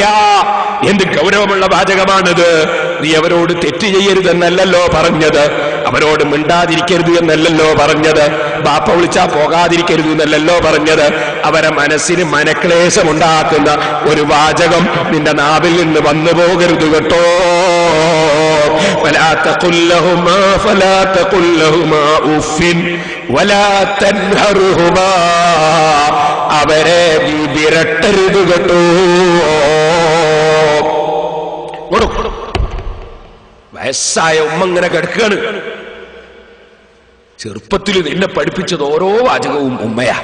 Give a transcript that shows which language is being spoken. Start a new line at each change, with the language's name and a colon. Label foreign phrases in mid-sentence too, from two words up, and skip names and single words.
Malayalam: എന്ത് ഗൗരവമുള്ള വാചകമാണിത്. നീ അവരോട് തെറ്റ് ചെയ്യരുതെന്നല്ലോ പറഞ്ഞത്, അവരോട് മിണ്ടാതിരിക്കരുത് എന്നല്ലല്ലോ പറഞ്ഞത്, ബാപ്പ വിളിച്ചാ പോകാതിരിക്കരുത് എന്നല്ലല്ലോ പറഞ്ഞത്. അവരെ മനസ്സിന് മനക്ലേശമുണ്ടാക്കുന്ന ഒരു വാചകം നിന്റെ നാവിൽ നിന്ന് വന്നു പോകരുത് കേട്ടോ.
Arabic: فلا تقل لهما أف ولا تنهرهما,
Malayalam: അവരെ വിരട്ടരുത് കേട്ടോ. വയസ്സായ ഉമ്മ ഇങ്ങനെ കിടക്കുകയാണ്. ചെറുപ്പത്തിൽ നിന്നെ പഠിപ്പിച്ചത് ഓരോ വാചകവും ഉമ്മയാ.